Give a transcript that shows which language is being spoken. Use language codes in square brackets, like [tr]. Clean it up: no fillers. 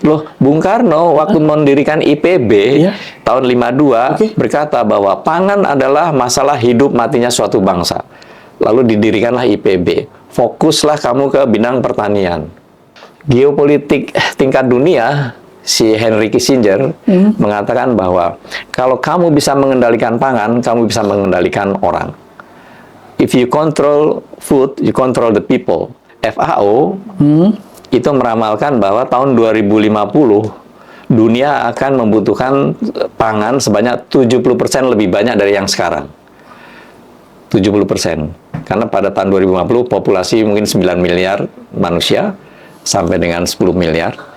[id] Loh, Bung Karno waktu mendirikan IPB tahun 52 berkata bahwa pangan adalah masalah hidup matinya suatu bangsa. Lalu didirikanlah IPB. Fokuslah kamu ke bidang pertanian. Geopolitik tingkat dunia, si Henry Kissinger mengatakan bahwa kalau kamu bisa mengendalikan pangan, kamu bisa mengendalikan orang. [en] If you control food, you control the people. [id] FAO itu meramalkan bahwa tahun 2050 dunia akan membutuhkan pangan sebanyak 70% lebih banyak dari yang sekarang. 70%. Karena pada tahun 2050 populasi mungkin 9 miliar manusia sampai dengan 10 miliar.